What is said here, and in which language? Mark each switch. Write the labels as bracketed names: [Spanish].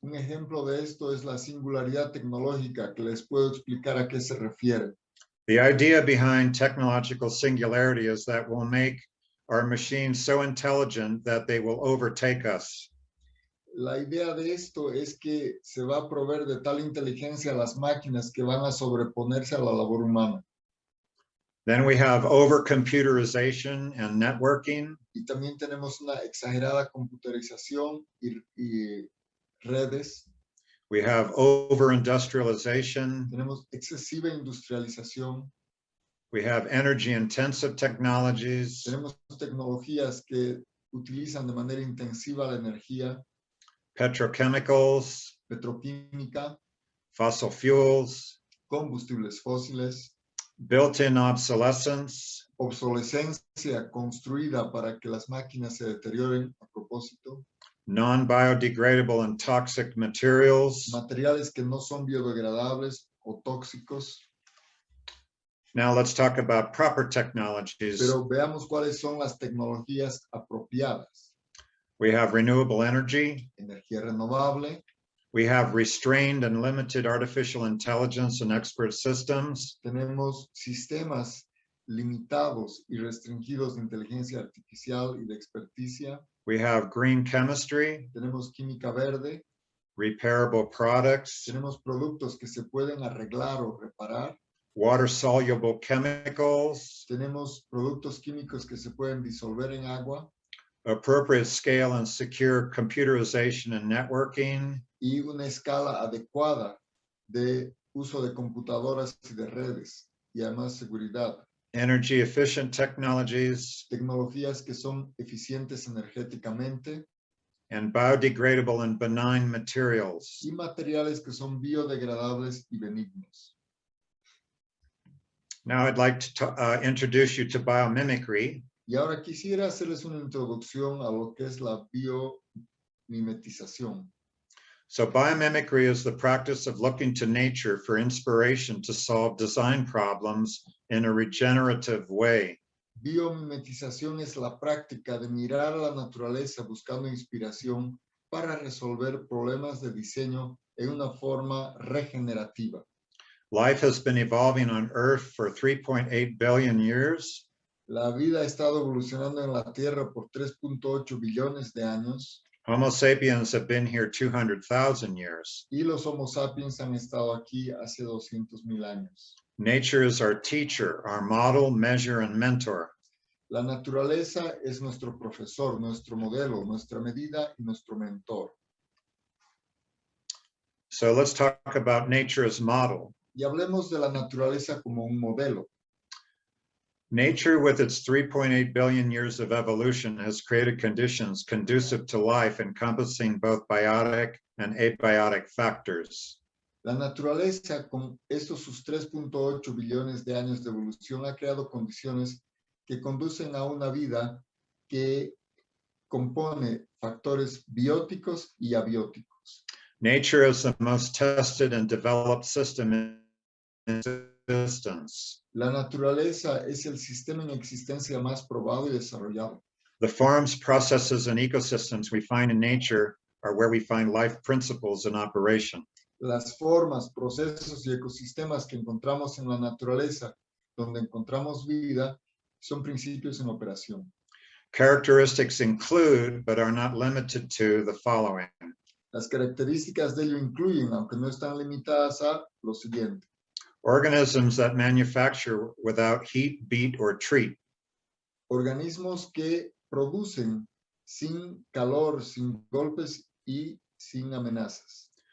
[Spanish] Un ejemplo de esto es la singularidad tecnológica, que les puedo explicar a qué se refiere. [English] The idea behind technological singularity is that we'll make are machines so intelligent that they will overtake us. [Spanish] La idea de esto es que se va a proveer de tal inteligencia a las máquinas que van a sobreponerse a la labor humana. [English] Then we have over-computerization and networking. [Spanish] Y también tenemos una exagerada computarización y redes. [English] We have over-industrialization. [Spanish] Tenemos excesiva industrialización. [English] We have energy-intensive technologies. [Spanish] Tenemos tecnologías que utilizan de manera intensiva la energía, [English] Petrochemicals, [Spanish] petroquímica, [English] fossil fuels, [Spanish] combustibles fósiles, [English] built-in obsolescence, [Spanish] obsolescencia construida para que las máquinas se deterioren a propósito, [English] non-biodegradable and toxic materials. [Spanish] materiales que no son biodegradables o tóxicos. [English] Now let's talk about proper technologies. [Spanish] Pero veamos cuáles son las tecnologías apropiadas. [English] We have renewable energy. [Spanish] Energía renovable. [English] We have restrained and limited artificial intelligence and expert systems. [Spanish] Tenemos sistemas limitados y restringidos de inteligencia artificial y de experticia. [English] We have green chemistry, [Spanish] Tenemos química verde. [English] repairable products, [Spanish] Tenemos productos que se pueden arreglar o reparar. [English] water-soluble chemicals, [Spanish] Tenemos productos químicos que se pueden disolver en agua. [English] appropriate scale and secure computerization and networking, [Spanish] Y una escala adecuada de uso de computadoras y de redes. Y además seguridad. [English] energy efficient technologies, [Spanish] Tecnologías que son eficientes energéticamente. [English] and biodegradable and benign materials. [Spanish] Y materiales que son biodegradables y benignos. [English] Now I'd like to introduce you to biomimicry. [Spanish] Y ahora quisiera hacerles una introducción a lo que es la biomimetización. [English] So biomimicry is the practice of looking to nature for inspiration to solve design problems in a regenerative way. [Spanish] Biomimetización es la práctica de mirar a la naturaleza buscando inspiración para resolver problemas de diseño en una forma regenerativa. [English] Life has been evolving on Earth for 3.8 billion years. [Spanish] La vida ha estado evolucionando en la Tierra por 3.8 billones de años. [English] Homo sapiens have been here 200,000 years. [Spanish] Y los Homo sapiens han estado aquí hace 200,000 años. [English] Nature is our teacher, our model, measure, and mentor. [Spanish] La naturaleza es nuestro profesor, nuestro modelo, nuestra medida y nuestro mentor. [English] So let's talk about nature as model. [Spanish] Y hablemos de la naturaleza como un modelo. [English] Nature, with its 3.8 billion years of evolution, has created conditions conducive to life encompassing both biotic and abiotic factors. [Spanish] La naturaleza, con estos sus 3.8 billones de años de evolución, ha creado condiciones que conducen a una vida que compone factores bióticos y abióticos. [English] Nature is the most tested and developed system in existence. [Spanish] La naturaleza es el sistema en existencia más probado y desarrollado. [English] The forms, processes, and ecosystems we find in nature are where we find life principles in operation. [Spanish] Las formas, procesos y ecosistemas que encontramos en la naturaleza, donde encontramos vida, son principios en operación. [English] Characteristics include, but are not limited to, the following. [Spanish] Las características de ello incluyen, aunque no están limitadas a, lo siguiente. [English] Organisms that manufacture without heat, beat, or treat. [Spanish] Organismos que producen sin calor, sin golpes y sin amenazas.